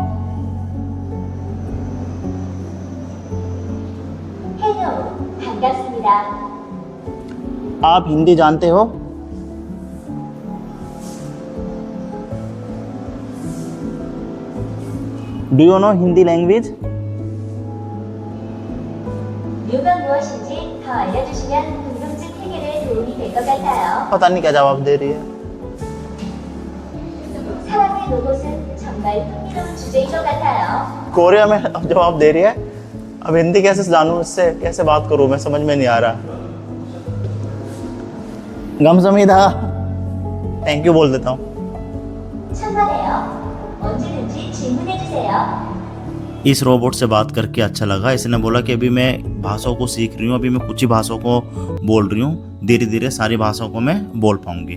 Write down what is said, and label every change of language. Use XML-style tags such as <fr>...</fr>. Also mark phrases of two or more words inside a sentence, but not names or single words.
<ko>हेलो, 반갑습니다।</ko> <hi>आप हिंदी जानते हो?</hi> <en>Do you know Hindi language?</en> <ko>류가 무엇인지 더 알려주시면 궁금증 해결에 도움이 될 것 같아요.</ko> <hi>पता नहीं क्या जवाब दे रही है।</hi> <ko>사랑의 로봇은 정말 흥미로운 주제인 것 같아요.</ko> <hi>कोरिया में अब जवाब दे रही है। अब हिंदी कैसे जानूँ इससे, कैसे बात करूँ, मैं समझ में नहीं आ रहा। 감사합니다।</hi> <en>thank you</en> <hi>बोल देता हूँ।</hi> <ko>천만에요. 언제든지 질문해 주세요.</ko> <hi>इस रोबोट से बात करके अच्छा लगा। इसने बोला कि अभी मैं भाषाओं को सीख रही हूँ, अभी मैं कुछ ही भाषाओं को बोल रही हूँ, धीरे धीरे सारी भाषाओं को मैं बोल पाऊँगी।</hi>